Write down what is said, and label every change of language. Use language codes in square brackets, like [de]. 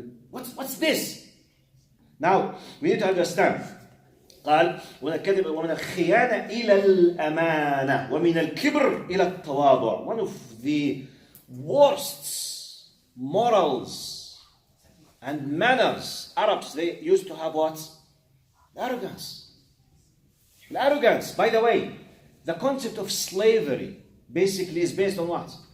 [en] What's this? Now, we need to understand. [ar] قال ومن الكذب ومن الخيانة إلى الأمانة ومن الكبر إلى التواضع. [en] One of the worst morals and manners Arabs, they used to have what? Arrogance. Arrogance. By the way, the concept of slavery basically is based on what?